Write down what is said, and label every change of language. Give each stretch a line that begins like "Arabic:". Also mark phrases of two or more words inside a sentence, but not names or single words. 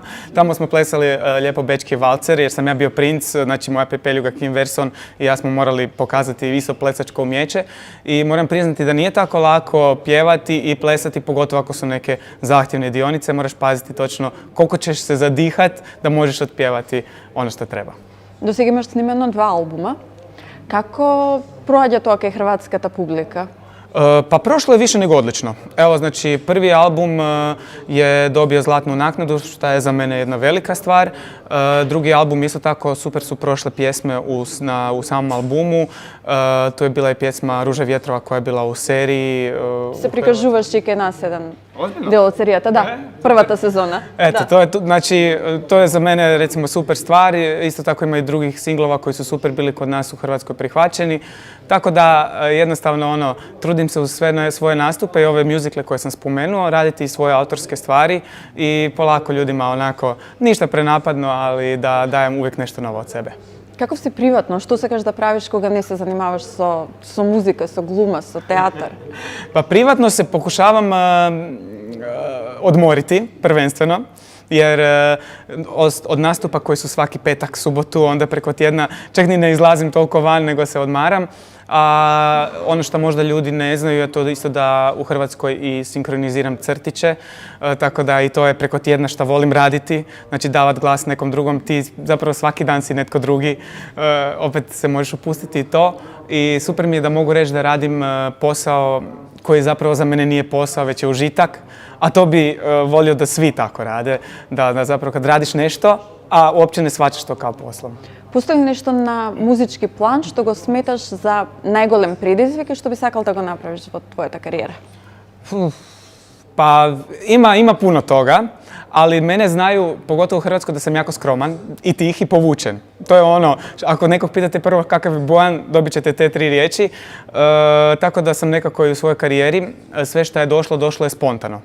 Croatian: Tamo smo plesali lijepo bečki valcer jer sam ja bio princ, znači moja Pepeljuga Kim Verson i ja smo morali pokazati isto plesačko umjeće i moram priznati da nije tako lako pjevati i plesati, pogotovo ako su neke zahtjevne dionice, moraš paziti točno koliko ćeš se zadihat da možeš otpjevati ono što treba.
Macedonian: До сега имаш снимено 2 албума. Како проаѓа тоа кај хрватската публика?
Croatian: Pa prošlo je više nego odlično. Evo, znači, prvi album je dobio zlatnu naknadu, što je za mene jedna velika stvar. Drugi album isto tako super su prošle pjesme u samom albumu. To je bila i pjesma Ruže vjetrova koja je bila u seriji.
Macedonian: Se prikажуваш и кај нас еден дел од серијата, да, првата сезона.
Croatian: Eto, to je za mene recimo super stvar. Isto tako ima i drugih singlova koji su super bili kod nas u Hrvatskoj prihvaćeni. Tako da jednostavno trudim se uz sve svoje nastupe i ove muzikle koje sam spomenuo, raditi i svoje autorske stvari i polako ljudima onako, ništa prenapadno, ali da dajem uvijek nešto novo od sebe.
Macedonian: Каков си приватно? Што сакаш да правиш кога не се занимаваш со музика, со глума, со театар?
Croatian: Pa privatno se pokušavam odmoriti, prvenstveno. Jer od nastupa koji su svaki petak, subotu, onda preko tjedna čak ni ne izlazim toliko van, nego se odmaram. A ono što možda ljudi ne znaju je to isto da u Hrvatskoj i sinkroniziram crtiće, tako da i to je preko tjedna što volim raditi, znači davat glas nekom drugom, ti zapravo svaki dan si netko drugi, opet se možeš upustiti i to. I super mi je da mogu reći da radim posao koji zapravo za mene nije posao, već je užitak, a to bi volio da svi tako rade, da zapravo kad radiš nešto, a uopće ne shvaćaš to kao poslom.
Macedonian: Постои нешто на музички план што го сметаш за најголем предизвик и што би сакал да го направиш во твојата кариера?
Croatian: Pa ima puno toga, ali mene znaju, pogotovo u Hrvatskoj, da sam jako skroman i tih i povučen. To je ono, ako nekog pitate prvo kakav je Bojan, dobit ćete te 3 riječi. Tako da sam nekako i u svojoj karijeri, sve što je došlo je spontano.